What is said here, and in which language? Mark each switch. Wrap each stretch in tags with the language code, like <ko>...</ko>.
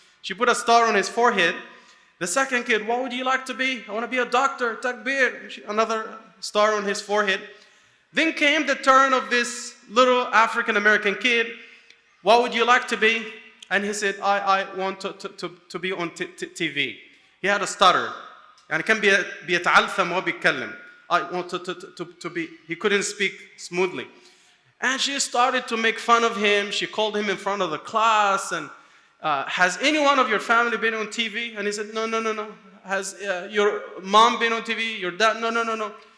<en>She put a star on his forehead. The second kid, what would you like to be? I want to be a doctor, takbir. Another star on his forehead. Then came the turn of this little African American kid. What would you like to be? And he said, I want to be on TV. He had a stutter.</en> <ar>يعني كان بيتعلثم وبيتكلم.</ar> <en>I want to be, he couldn't speak smoothly. And she started to make fun of him. She called him in front of the class and has any one of your family been on TV? And he said, no. Has your mom been on TV? Your dad? No.</en>